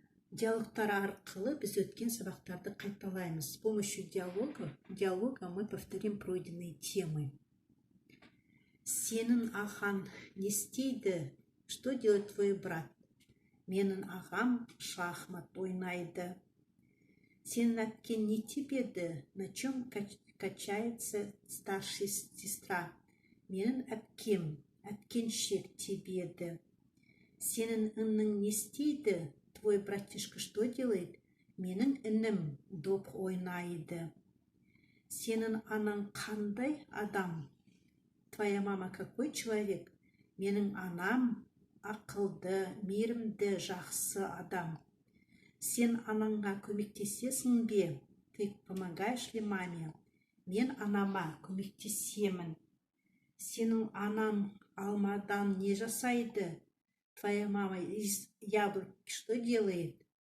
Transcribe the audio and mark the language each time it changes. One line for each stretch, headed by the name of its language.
Russian: Диалогтар арқылы біз өткен сабақтарды қайталаймыз. С помощью диалога мы повторим пройденные темы.
Kazakh: Сенің ағаң не істейді? Что делает твой брат? Менің ағам шахмат ойнайды. Сенің әпкең не тебеді?
Russian: На чем качается старшая сестра?
Kazakh: Менің әпкеншек тебеді. Сенің інің не істейді? Твой братишка что делает? Менің інім доп ойнайды. Сенің анаң қандай адам?
Russian: Твоя мама какой человек?
Kazakh: Менің анам ақылды, мейірімді, жақсы адам. Сен анаңа көмектесесің бе? Ты помогаешь ли маме? Мен анама көмектесемін. Сенің анаң алмадан не жасайды?
Russian: Твоя мама из яблоки что делает?